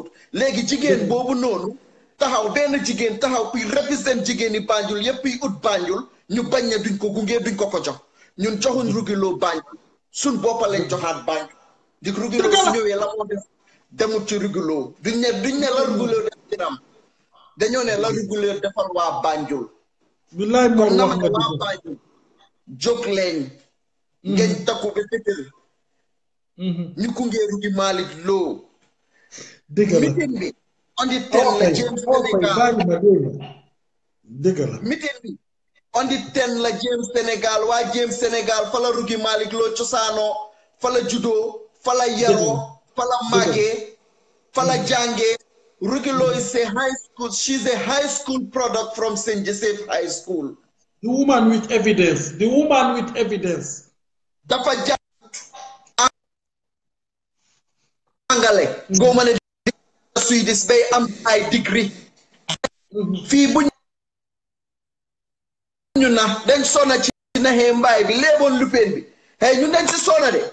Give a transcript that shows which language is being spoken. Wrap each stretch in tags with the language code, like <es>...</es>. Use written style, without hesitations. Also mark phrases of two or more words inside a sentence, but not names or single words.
<wo>léegi jigéen boobu noonu taxaw benn jigéen taxaw kuy represent jigéen yi Banjul yépp yi ut Banjul ñu bañ ne duñ ko gunge duñ ko jox ñun joxuñ Rugilo Banjul suñ boppa lañ joxaat Banjul di Rugilo su ñëwee la moo def demut ci Rugilo duñ ne la Rugilo def dinam dañoo ne la Rugilo defal waa Banjul. billaay Mor wax nga waa Banjul jóg leen ngeen takku ba tëtël ñu gunge Rugi Malick Lowe. dëgg la meeting bi</wo> <en>on the 10</en> <wo>la James Sénégal dëgg la meeting bi</wo> <en>on the 10</en> <wo>la James Sénégal waa James Sénégal fa la Rugi Malick Lowe cosaanoo fa la juddoo fa la yaroo fa la màggee fa la jàngee.</wo> <en>Rugi Lowe is a high school, she's a high school product from St. Joseph High School. The woman with evidence. The woman with evidence.</en> <wo>dafa jàngale. ngoo ma ne Swedish bay am ay degree. fii bu ñu na dañ sona ci naxee mbaay bi léeboon lupeen bi hey ñun dañ ci sona de.</wo>